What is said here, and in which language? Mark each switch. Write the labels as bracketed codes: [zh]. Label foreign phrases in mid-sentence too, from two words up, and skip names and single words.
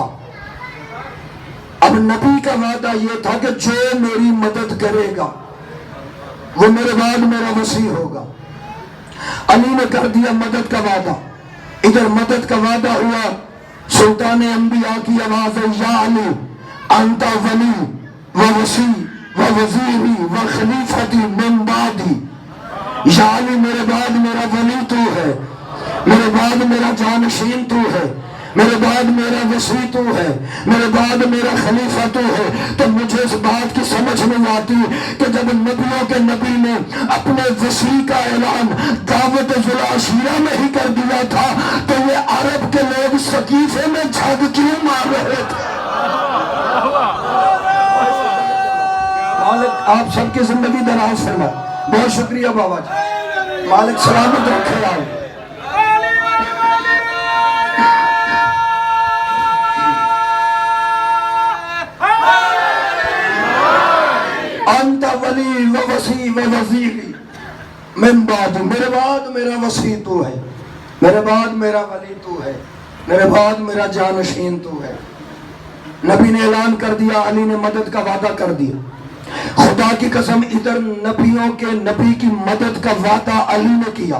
[ur] اب نبی کا وعدہ یہ تھا کہ جو میری مدد کرے گا وہ میرے بعد میرا وصی ہوگا۔ علی نے کر دیا مدد کا وعدہ۔ ادھر مدد کا وعدہ ہوا، سلطان انبیاء کی آواز ہے [ar] یا علی انت ولی و وصی و وزیری و خلیفتی من بعدی، [ur] یا علی میرے بعد میرا ولی تو ہے، میرے بعد میرا جانشین تو ہے، میرے بعد میرا وصی تو ہے، میرے بعد میرا خلیفہ تو ہے۔ تو مجھے اس بات کی سمجھ نہیں آتی کہ جب نبیوں کے نبی نے اپنے وصی کا اعلان دعوت ذو العشیرہ میں ہی کر دیا تھا تو یہ عرب کے لوگ سقیفے میں جھگ کیوں مار رہے تھے؟ مالک آپ سب کی زندگی دراز فرمائے۔ بہت شکریہ بابا جی، مالک سلامت رکھے آئے۔ [ar] انت ولی و وصی و وزیری من بعد، [ur] میرے بعد میرا وصی تو ہے، میرے بعد میرا ولی تو ہے، میرے بعد میرا جانشین تو ہے۔ نبی نے اعلان کر دیا، علی نے مدد کا وعدہ کر دیا۔ خدا کی قسم ادھر نبیوں کے نبی کی مدد کا وعدہ علی نے کیا۔